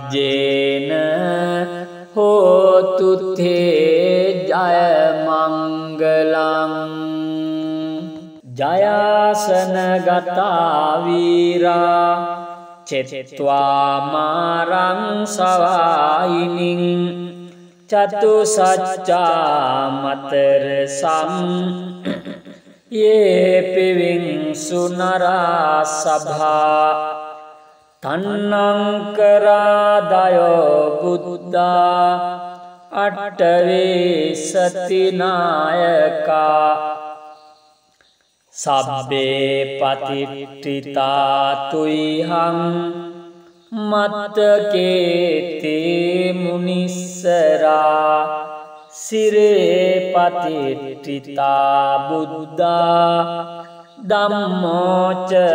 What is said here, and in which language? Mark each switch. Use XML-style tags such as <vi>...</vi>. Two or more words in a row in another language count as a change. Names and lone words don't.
<pi>වජ්ජේන හෝතු තේ ජය මංගලං මංගලං ජයාසන ගතා වීරා චෙත්වා මාරං සවායිනින් චතු සච්චා මතර සම් යේ පිවිං සුනරා සභා තන්නං කරාදයෝ බුද්ධා අට්ඨවේ සතිනායකා සබ්බේ පතිට්ඨිතා තුයිහං මත්තකේතේ මුනිස්සරා සිරේ පතිට්ඨිතා බුද්ධා ධම්මෝච</pi>